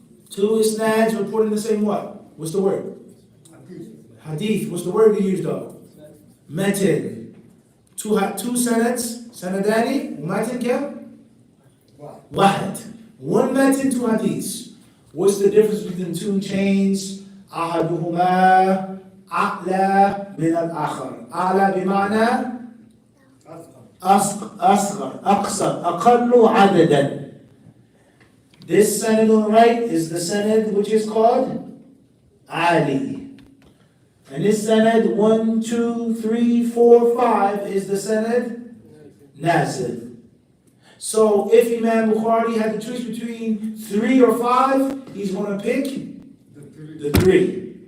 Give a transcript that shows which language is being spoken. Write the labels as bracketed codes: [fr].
[en] Two isnads reporting the same what? What's the word? Hadith. What's the word we use though? [ar] Matan. [en] Two sanads. [ar] Sanadani. Matan kya? Wahid. [en] One matan, two hadiths. What's the difference between two chains? [ar] Ahaduhuma a'la min al-akhar. A'la bima'na أصغر أقصر أقل عددا. [en] This sanad on the right is the sanad which is called Ali. And this sanad 1, 2, 3, 4, 5 is the sanad Nazil. So if Imam Bukhari had the choice between 3 or 5, he's going to pick the 3.